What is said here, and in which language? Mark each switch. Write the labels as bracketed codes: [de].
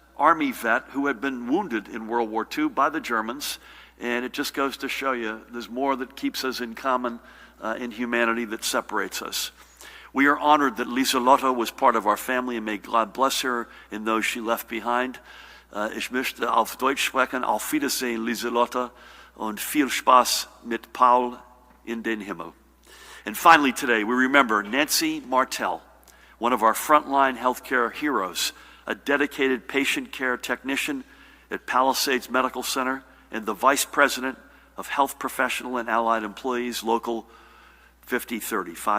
[en] Army vet who had been wounded in World War II by the Germans. And it just goes to show you there's more that keeps us in common in humanity that separates us. We are honored that Lieselotte was part of our family, and may God bless her in those she left behind. [de] Ich möchte auf Deutsch sprechen. Auf Wiedersehen, Lieselotte, und viel Spaß mit Paul in den Himmel. [en] And finally today, we remember Nancy Martell, one of our frontline healthcare heroes, a dedicated patient care technician at Palisades Medical Center, and the Vice President of Health Professional and Allied Employees, Local 5030.